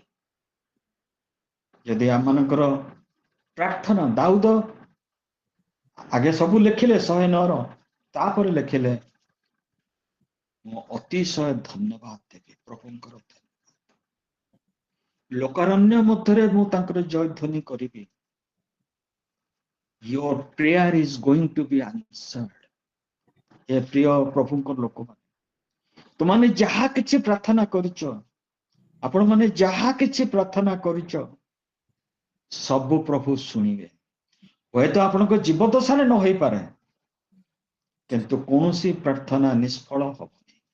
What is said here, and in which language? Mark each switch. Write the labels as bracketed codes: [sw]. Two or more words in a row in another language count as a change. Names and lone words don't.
[or] ଯଦି ଆମମାନଙ୍କର ପ୍ରାର୍ଥନା, ଦାଉଦ ଆଗେ ସବୁ ଲେଖିଲେ 109ର, ତାପରେ ଲେଖିଲେ ମୁଁ ଅତିଶୟ ଧନ୍ୟବାଦ ଦେବି ପ୍ରଭୁଙ୍କର। ଲୋକାରଣ୍ୟ ମଧ୍ୟରେ ମୁଁ ତାଙ୍କର ଜୟଧ୍ୱନି କରିବି। [en] Your prayer is going to be answered. [or] ଏ ପ୍ରିୟ ପ୍ରଭୁଙ୍କ ଲୋକମାନେ, ତୁମାନେ ଯାହା କିଛି ପ୍ରାର୍ଥନା କରିଛ, ଆପଣମାନେ ଯାହା କିଛି ପ୍ରାର୍ଥନା କରିଛ, ସବୁ ପ୍ରଭୁ ଶୁଣିବେ। ହୁଏତ ଆପଣଙ୍କ ଜୀବଦଶାରେ ନ ହେଇପାରେ, କିନ୍ତୁ କୌଣସି ପ୍ରାର୍ଥନା ନିଷ୍ଫଳ ହବନି।